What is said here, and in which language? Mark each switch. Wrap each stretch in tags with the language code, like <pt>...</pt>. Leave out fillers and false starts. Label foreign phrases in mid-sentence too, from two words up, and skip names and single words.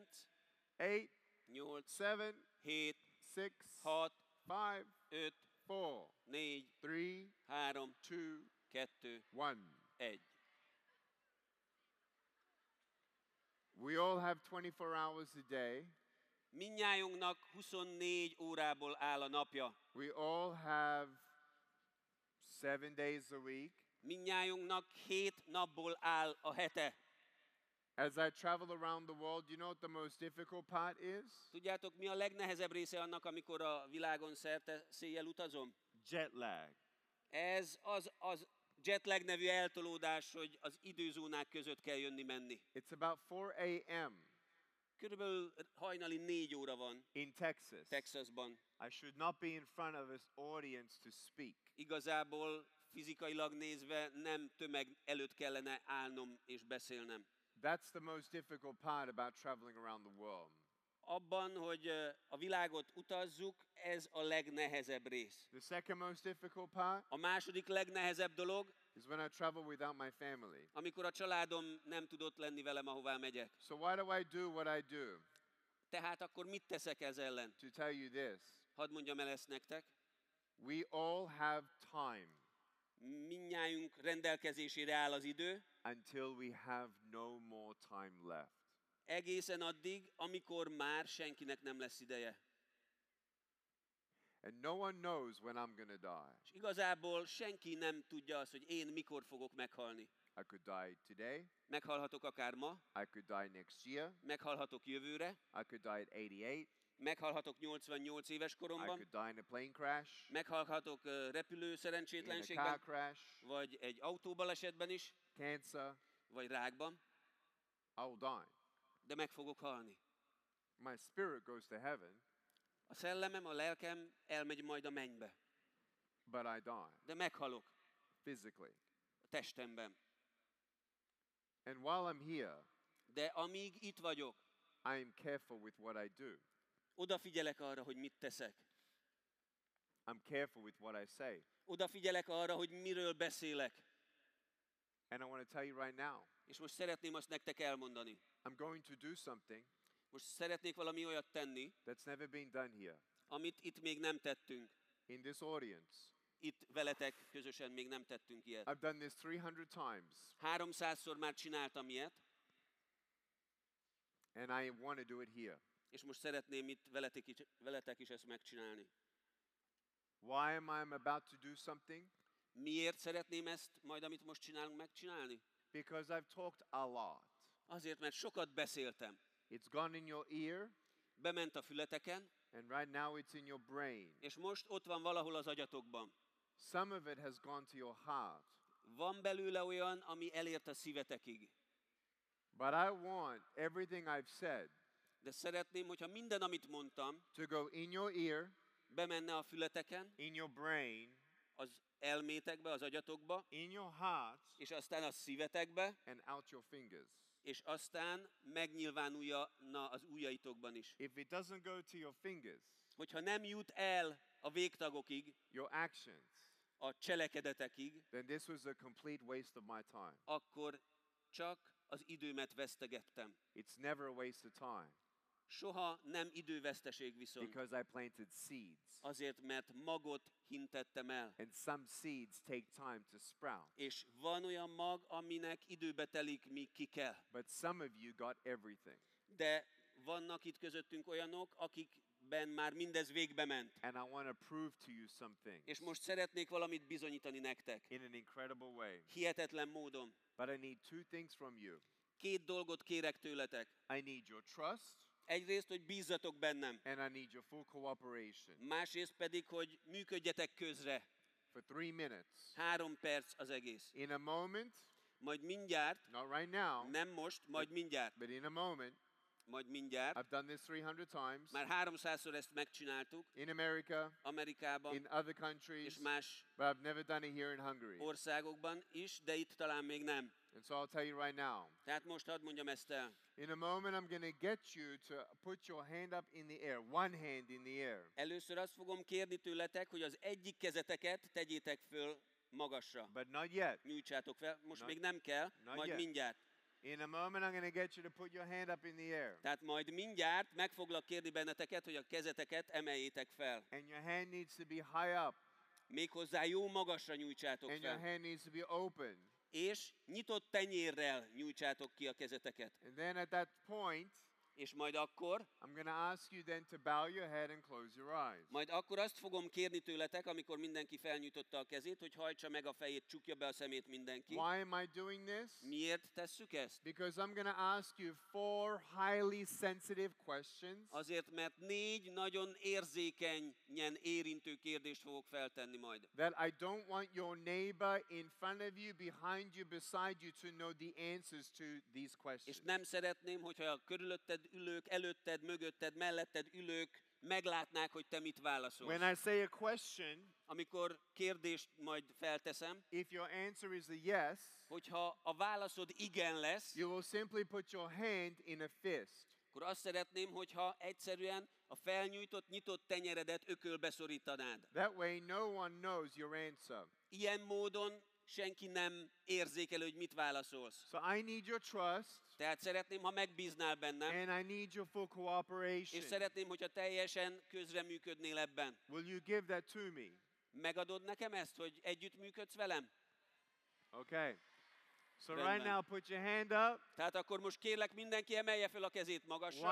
<en>8, 8, 7, 7, 6, 6, 5, 5, 4, 4, 3, 3, 2, 2, 1. 1. We all have 24 hours a day.</en> <hu>Mindnyájunknak 24 órából áll a napja.</hu> <en>We all have 7 days a week.</en> <hu>Mindnyájunknak 7 napból áll a hete.</hu> <en>As I travel around the world, you know what the most difficult part is?</en> <hu>Tudjátok, mi a legnehezebb része annak, amikor a világon szerte széjjel utazom?</hu> <en>Jet lag.</en> <hu>Ez az jetlag nevű eltolódás, hogy az időzónák között kell jönni-menni.</hu> <en>It's about 4 a.m.</en> <hu>Körülbelül hajnali 4 óra van</hu> <en>in Texas.</en> <hu>Texasban.</hu> <en>I should not be in front of an audience to speak.</en> <hu>Igazából fizikailag nézve nem tömeg előtt kellene állnom és beszélnem.</hu> <en>That's the most difficult part about traveling around the world.</en> <hu>Abban, hogy a világot utazzuk, ez a legnehezebb rész.</hu> <en>The second most difficult part</en> <hu>A második legnehezebb dolog,</hu> <en>is when I travel without my family.</en> <hu>amikor a családom nem tudott lenni velem, ahová megyek.</hu> <en>So why do I do what I do?</en> <hu>Tehát akkor mit teszek ez ellen?</hu> <en>To tell you this,</en> <hu>Hadd mondjam el ezt nektek.</hu> <en>we all have time</en> <hu>Mindnyájunk rendelkezésére áll az idő,</hu> <en>until we have no more time left.</en> <hu>egészen addig, amikor már senkinek nem lesz ideje.</hu> <en>And no one knows when I'm going to die.</en> <hu>És igazából senki nem tudja azt, hogy én mikor fogok meghalni.</hu> <en>I could die today.</en> <hu>Meghalhatok akár ma,</hu> <en>I could die next year.</en> <hu>meghalhatok jövőre,</hu> <en>I could die at 88.</en> <hu>meghalhatok 88 éves</hu> <en>I</en> <hu>koromban,</hu> <en>could die in a plane crash,</en> <hu>meghalhatok repülő</hu> <en>in a car</en> <hu>szerencsétlenségben,</hu> <en>crash,</en> <hu>vagy egy autóbalesetben is,</hu> <en>cancer.</en> <hu>vagy rákban,</hu> <en>I will die.</en> <hu>de meg fogok halni.</hu> <en>My spirit goes to heaven,</en> <hu>A szellemem, a lelkem elmegy majd a mennybe,</hu> <en>but I die</en> <hu>de meghalok</hu> <en>physically.</en> <hu>a testemben.</hu> <en>And while I'm here,</en> <hu>De amíg itt vagyok,</hu> <en>I am careful with what I do.</en> <hu>odafigyelek arra, hogy mit teszek.</hu> <en>I'm careful with what I say.</en> <hu>Odafigyelek arra, hogy miről beszélek.</hu> <en>And I want to tell you right now,</en> <hu>És most szeretném azt nektek elmondani.</hu> <en>I'm going to do something</en> <hu>Most szeretnék valami olyat tenni,</hu> <en>that's never been done here.</en> <hu>amit itt még nem tettünk.</hu> <en>In this audience,</en> <hu>Itt veletek közösen még nem tettünk ilyet.</hu> <en>I've done this 300 times,</en> <hu>300-szor már csináltam ilyet,</hu> <en>and I want to do it here.</en> <hu>és most szeretném itt veletek is ezt megcsinálni.</hu> <en>Why am I about to do something?</en> <hu>Miért szeretném ezt, majd amit most csinálunk, megcsinálni?</hu> <en>Because I've talked a lot.</en> <hu>Azért, mert sokat beszéltem.</hu> <en>It's gone in your ear,</en> <hu>Bement a fületeken,</hu> <en>and right now it's in your brain.</en> <hu>és most ott van valahol az agyatokban.</hu> <en>Some of it has gone to your heart.</en> <hu>Van belőle olyan, ami elért a szívetekig.</hu> <en>But I want everything I've said</en> <hu>De szeretném, hogyha minden, amit mondtam,</hu> <en>to go in your ear,</en> <hu>bemenne a fületeken,</hu> <en>in your brain,</en> <hu>az elmétekbe, az agyatokba,</hu> <en>in your heart,</en> <hu>és aztán a szívetekbe,</hu> <en>and out your fingers.</en> <hu>és aztán megnyilvánulna az ujjaitokban is.</hu> <en>If it doesn't go to your fingers,</en> <hu>Hogyha nem jut el a végtagokig,</hu> <en>your actions,</en> <hu>a cselekedetekig,</hu> <en>then this was a complete waste of my time.</en> <hu>akkor csak az időmet vesztegettem.</hu> <en>It's never a waste of time</en> <hu>Soha nem időveszteség viszont.</hu> <en>because I planted seeds.</en> <hu>Azért, mert magot hintettem el.</hu> <en>And some seeds take time to sprout.</en> <hu>És van olyan mag, aminek időbe telik, míg ki kell.</hu> <en>But some of you got everything.</en> <hu>De vannak itt közöttünk olyanok, akikben már mindez végbe ment.</hu> <en>And I want to prove to you some things</en> <hu>És most szeretnék valamit bizonyítani nektek.</hu> <en>in an incredible way.</en> <hu>Hihetetlen módon.</hu> <en>But I need two things from you.</en> <hu>2 dolgot kérek tőletek.</hu> <en>I need your trust,</en> <hu>Egyrészt, hogy bízzatok bennem.</hu> <en>and I need your full cooperation.</en> <hu>Másrészt pedig, hogy működjetek közre.</hu> <en>For 3 minutes.</en> <hu>3 perc az egész.</hu> <en>In a moment,</en> <hu>Majd mindjárt,</hu> <en>not right now,</en> <hu>nem most, majd mindjárt.</hu> <en>but in a moment,</en> <hu>Majd mindjárt.</hu> <en>I've done this 300 times.</en> <hu>Már 300-szor ezt megcsináltuk.</hu> <en>In America,</en> <hu>Amerikában</hu> <en>in other countries,</en> <hu>és más</hu> <en>but I've never done it here in Hungary.</en> <hu>országokban is, de itt talán még nem.</hu> <en>And so I'll tell you right now.</en> <hu>Tehát most hadd mondjam ezt el.</hu> <en>In a moment, I'm going to get you to put your hand up in the air, one hand in the air.</en> <hu>Először azt fogom kérni tőletek, hogy az egyik kezeteket tegyétek föl magasra.</hu> <en>But not yet.</en> <hu>Nyújtsátok fel. Most</hu> <en>Not-</en> <hu>még nem kell,</hu> <en>not</en> <hu>majd</hu> <en>yet.</en> <hu>mindjárt.</hu> <en>In a moment, I'm going to get you to put your hand up in the air.</en> <hu>Tehát majd mindjárt meg foglak kérni benneteket, hogy a kezeteket emeljétek fel.</hu> <en>And your hand needs to be high up.</en> <hu>Méghozzá jó magasra nyújtsátok</hu> <en>And your</en> <hu>fel.</hu> <en>hand needs to be open.</en> <hu>és nyitott tenyérrel nyújtsátok ki a kezeteket.</hu> <en>And then at that point,</en> <hu>És majd akkor</hu> <en>I'm going to ask you then to bow your head and close your eyes.</en> <hu>Majd akkor azt fogom kérni tőletek, amikor mindenki felnyújtotta a kezét, hogy hajtsa meg a fejét, csukja be a szemét mindenki.</hu> <en>Why am I doing this?</en> <hu>Miért tesszük ezt?</hu> <en>Because I'm going to ask you 4 highly sensitive questions.</en> <hu>Azért, mert 4 nagyon érzékenyen érintő kérdést fogok feltenni majd.</hu> <en>That I don't want your neighbor in front of you, behind you, beside you to know the answers to these questions.</en> <hu>És nem szeretném, hogyha a körülötted ülők, előtted, mögötted, melletted ülők meglátnák, hogy te mit válaszolsz.</hu> <en>When I say a question,</en> <hu>Amikor kérdést majd felteszem,</hu> <en>if your answer is a yes,</en> <hu>hogyha a válaszod igen lesz,</hu> <en>you will simply put your hand in a fist.</en> <hu>akkor azt szeretném, hogyha egyszerűen a felnyújtott, nyitott tenyeredet ökölbe szorítanád.</hu> <en>That way no one knows your answer.</en> <hu>Ilyen módon senki nem érzékel, hogy mit válaszolsz.</hu> <en>So I need your trust,</en> <hu>Tehát szeretném, ha megbíznál bennem,</hu> <en>and I need your full</en> <hu>és</hu> <en>cooperation.</en> <hu>szeretném, hogyha teljesen közreműködnél ebben.</hu> <en>Will you give that to me?</en> <hu>Megadod nekem ezt, hogy együttműködsz velem?</hu> <en>Okay. So</en> <hu>Rendben.</hu> <en>right now put your hand up.</en> <hu>Tehát akkor most kérlek, mindenki emelje fel a kezét magasra.</hu>